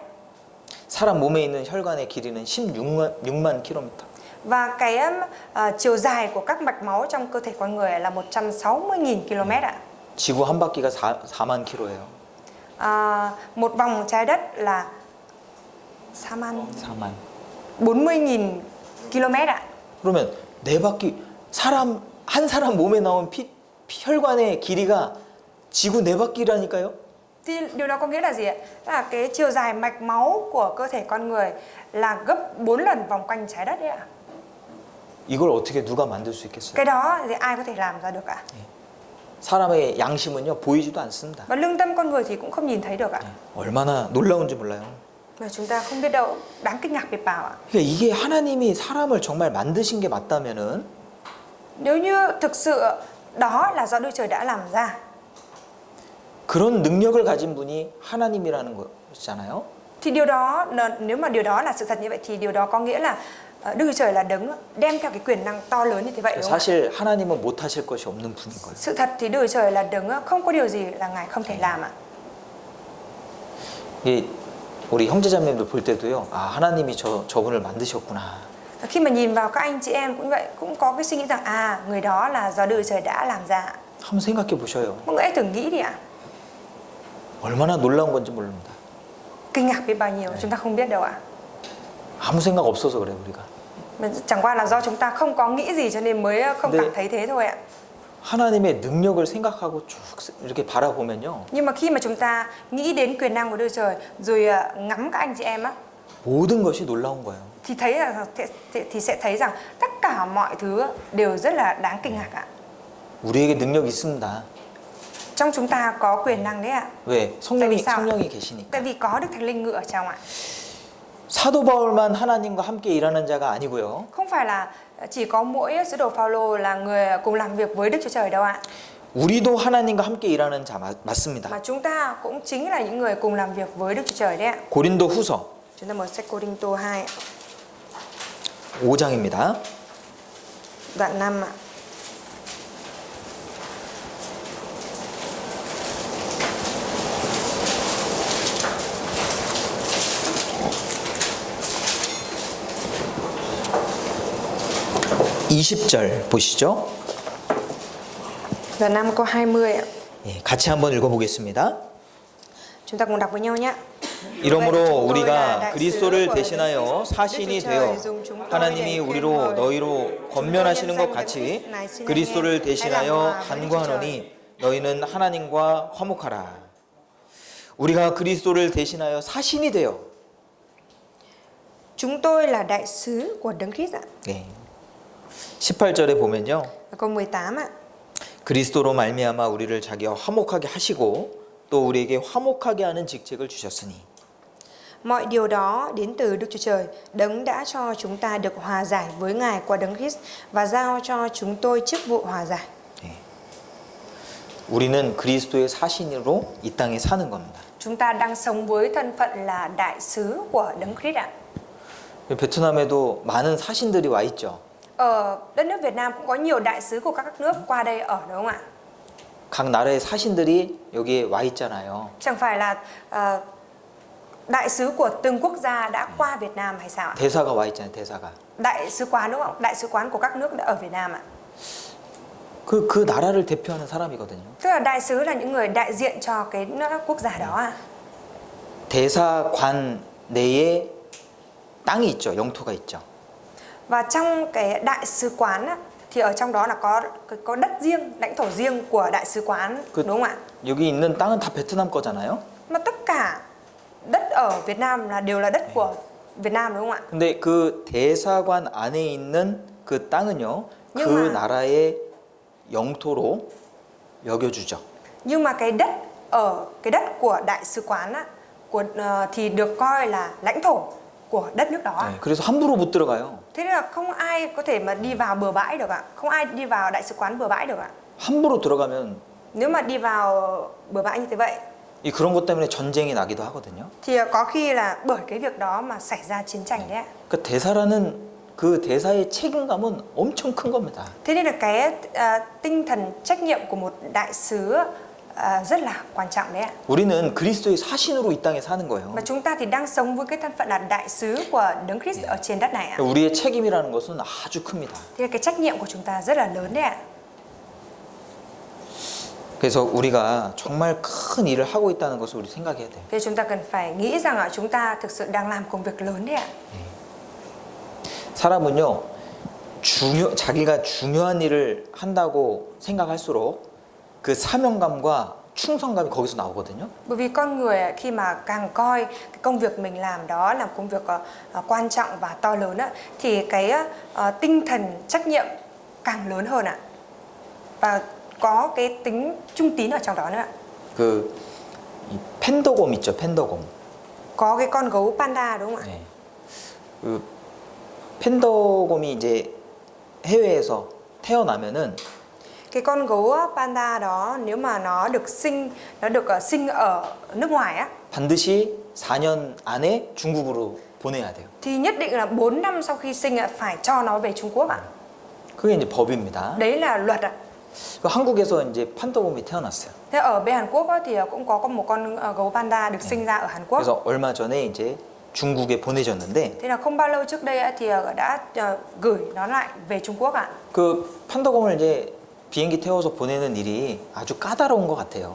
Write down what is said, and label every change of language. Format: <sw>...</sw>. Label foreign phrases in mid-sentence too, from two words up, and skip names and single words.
<ko>사람 몸에 있는 혈관의 길이는 16만 킬로미터.</ko> <vi>Và cái chiều dài của các mạch máu trong cơ thể con người là 160.000 km ạ.</vi> <ko>지구 한 바퀴가 4만 킬로예요.</ko> <vi>Một vòng trái đất là 4만 40.000 km ạ.</vi> <ko>그러면 네 바퀴 한 사람 몸에 나온 혈관의 길이가 지구 네 바퀴라니까요.</ko> <vi>Thì điều đó có nghĩa là gì ạ? Là cái chiều dài mạch máu của cơ thể con người là gấp 4 lần vòng quanh trái đất đấy ạ.</vi> <ko>이걸 어떻게 누가 만들 수 있겠어요?</ko> <vi>Cái đó thì ai có thể làm ra được ạ?</vi> <ko>사람의 양심은요 보이지도 않습니다.</ko> <vi>Và lương tâm con người thì cũng không nhìn thấy được ạ.</vi> <ko>얼마나 놀라운지 몰라요.</ko> <vi>Mà chúng ta không biết đâu, đáng kinh ngạc biết bao ạ.</vi> <ko>그러니까 이게 하나님이 사람을 정말 만드신 게 맞다면은</ko> <vi>Nếu như thực sự đó là do Đức Trời đã làm ra,</vi> <ko>그런 능력을 가진 분이 하나님이라는 것이잖아요.</ko> <vi>thì điều đó nếu mà điều đó là sự thật như vậy thì điều đó có nghĩa là Đức Trời là đấng đem theo cái quyền năng to lớn như thế vậy, đúng không?</vi> <ko>사실 하나님은 못 하실 것이 없는 분인 거예요.</ko> <vi>Sự thật thì Đức Trời là đấng không có điều gì là Ngài không thể làm ạ.</vi> <ko>이 우리 형제자매들 볼 때도요. 아, 하나님이 저분을 만드셨구나.</ko> <vi>Khi mà nhìn vào các anh chị em cũng vậy, cũng có cái suy nghĩ rằng người đó là do Đức Trời đã làm ra.</vi> <ko>한번 생각해 보셔요.</ko> <vi>Mọi người hãy thử nghĩ đi ạ.</vi> <ko>얼마나 놀라운 건지 모릅니다.</ko> <vi>Kinh ngạc biết bao nhiêu, chúng ta không biết đâu ạ.</vi> <ko>아무 생각 없어서 그래요, 우리가.</ko> <vi>Mà chẳng qua là do chúng ta không có nghĩ gì cho nên mới không cảm thấy thế thôi ạ.</vi> <ko>하나님의 능력을 생각하고 쭉 이렇게 바라보면요.</ko> <vi>Nhưng mà khi mà chúng ta nghĩ đến quyền năng của Đức Trời rồi ngắm các anh chị em á,</vi> <ko>모든 것이 놀라운 거예요.</ko> <vi>thì thấy là thì sẽ thấy rằng tất cả mọi thứ đều rất là đáng kinh ngạc ạ.</vi> <ko>우리에게 능력이 있습니다.</ko> <vi>Trong chúng ta có quyền năng đấy ạ.</vi> <ko>왜?</ko> <vi>Tại vì sao?</vi> <ko>성령이 계시니까.</ko> <vi>Tại vì có Đức Thánh Linh ngự ở trong ạ.</vi> <ko>사도 바울만 하나님과 함께 일하는 자가 아니고요.</ko> <vi>Không phải là chỉ có mỗi sứ đồ Phaolô là người cùng làm việc với Đức Chúa Trời đâu ạ.</vi> <ko>우리도 하나님과 함께 일하는 자 맞습니다.</ko> <vi>Mà chúng ta cũng chính là những người cùng làm việc với Đức Chúa Trời đấy ạ.</vi> <ko>고린도 후서</ko> <vi>Chúng ta mở sách Cô-rinh-tô 2 ạ.</vi> <ko>5장입니다.</ko> <vi>Đoạn 5 ạ.</vi> <ko>(20절) 보시죠.</ko> <vi>Đoạn 5 câu 20 ạ.</vi> <ko>예, 같이 한번 읽어보겠습니다.</ko> <vi>Chúng ta cùng đọc với nhau nhé.</vi> <ko>이러므로 우리가 그리스도를 대신하여 사신이 되어 하나님이 우리로 너희로 권면하시는 것 같이 그리스도를 대신하여 간구하노니 너희는 하나님과 화목하라. 우리가 그리스도를 대신하여 사신이 되어.</ko> <vi>Chúng tôi là đại sứ của Đấng Christ ạ.</vi> <ko>네. 18절에 보면요.</ko> <vi>Câu 18 ạ.</vi> <ko>그리스도로 말미암아 우리를 자기와 화목하게 하시고 또 우리에게 화목하게 하는 직책을 주셨으니.</ko> <vi>Mọi điều đó đến từ Đức Chúa Trời, Đấng đã cho chúng ta được hòa giải với Ngài qua Đấng Christ và giao cho chúng tôi chức vụ hòa giải.</vi> <ko>네. 우리는 그리스도의 사신으로 이 땅에 사는 겁니다.</ko> <vi>Chúng ta đang sống với thân phận là đại sứ của Đấng Christ ạ.</vi> <ko>베트남에도 많은 사신들이 와 있죠.</ko> <vi>Ở đất nước Việt Nam cũng có nhiều đại sứ của các nước qua đây ở, đúng không ạ?</vi> <ko>각 나라의 사신들이 여기에 와 있잖아요.</ko> <vi>Chẳng phải là đại sứ của từng quốc gia đã qua Việt Nam hay sao ạ?</vi> <ko>대사가 와 있잖아요. 대사가.</ko> <vi>Đại sứ quán, đúng không? Đại sứ quán của các nước đã ở Việt Nam ạ.</vi> <ko>그 나라를 대표하는 사람이거든요.</ko> <vi>Tức là đại sứ là những người đại diện cho cái quốc gia đó ạ.</vi> <ko>대사관 내에 땅이 있죠. 영토가 있죠.</ko> <vi>Và trong cái đại sứ quán á, thì ở trong đó là có đất riêng, lãnh thổ riêng của đại sứ quán,</vi> <ko>그-</ko> <vi>đúng không ạ?</vi> <ko>여기 있는 땅은 다 베트남 거잖아요.</ko> <vi>Mà tất cả đất ở Việt Nam đều là đất của Việt Nam, đúng không ạ?</vi> <ko>근데 그 대사관 안에 있는 그 땅은요, 그</ko> <vi>Nhưng mà-</vi> <ko>나라의 영토로 여겨주죠.</ko> <vi>Nhưng mà cái đất của đại sứ quán á, thì được coi là lãnh thổ của đất nước đó.</vi> <ko>네, 그래서 함부로 못 들어가요.</ko> <vi>Thế nên là không ai có thể mà đi vào bừa bãi được ạ. Không ai đi vào đại sứ quán bừa bãi được ạ.</vi> <ko>함부로 들어가면</ko> <vi>Nếu mà đi vào bừa bãi như thế vậy</vi> <ko>이 그런 것 때문에 전쟁이 나기도 하거든요.</ko> <vi>thì có khi là bởi cái việc đó mà xảy ra chiến tranh đấy ạ.</vi> <ko>그 대사라는 그 대사의 책임감은 엄청 큰 겁니다.</ko> <vi>Thế nên là cái tinh thần trách nhiệm của một đại sứ rất là quan trọng đấy ạ.</vi> <ko>우리는 그리스도의 사신으로 이 땅에 사는 거예요.</ko> <vi>Mà chúng ta thì đang sống với cái thân phận là đại sứ của Đấng Christ ở trên đất này ạ.</vi> <ko>우리의 책임이라는 것은 아주 큽니다.</ko> <vi>Thế là cái trách nhiệm của chúng ta rất là lớn đấy ạ.</vi> <ko>그래서 우리가 정말 큰 일을 하고 있다는 것을 우리 생각해야 돼요.</ko> <vi>Thế chúng ta cần phải nghĩ rằng chúng ta thực sự đang làm công việc lớn đấy ạ.</vi> <ko>사람은요, 자기가 중요한 일을 한다고 생각할수록 그 사명감과 충성감이 거기서 나오거든요.</ko> <vi>Bởi vì con người khi mà càng coi cái công việc mình làm đó là công việc quan trọng và to lớn á, thì cái tinh thần trách nhiệm càng lớn hơn ạ. Và có cái tính trung tín ở trong đó nữa ạ.</vi> <ko>이 팬더곰 있죠, 팬더곰.</ko> <vi>Có cái con gấu panda đúng không ạ?</vi> <ko>네. 그 팬더곰이 이제 해외에서 태어나면은</ko> <vi>Cái con gấu panda đó nếu mà nó được sinh ở nước ngoài á,</vi> <ko>반드시 4년 안에 중국으로 보내야 돼요.</ko> <vi>thì nhất định là 4 năm sau khi sinh phải cho nó về Trung Quốc ạ.</vi> <ko>그게 이제 법입니다.</ko> <vi>Đấy là luật ạ.</vi> <ko>한국에서 이제 팬더곰이 태어났어요.</ko> <vi>Thế ở bên Hàn Quốc á, thì cũng có một con gấu panda được sinh ra ở Hàn Quốc.</vi> <ko>그래서 얼마 전에 이제 중국에 보내졌는데</ko> <vi>Thế là không bao lâu trước đây á, thì đã gửi nó lại về Trung Quốc ạ.</vi> <ko>그 팬더곰을 이제 비행기 태워서 보내는 일이 아주 까다로운 것 같아요.</ko>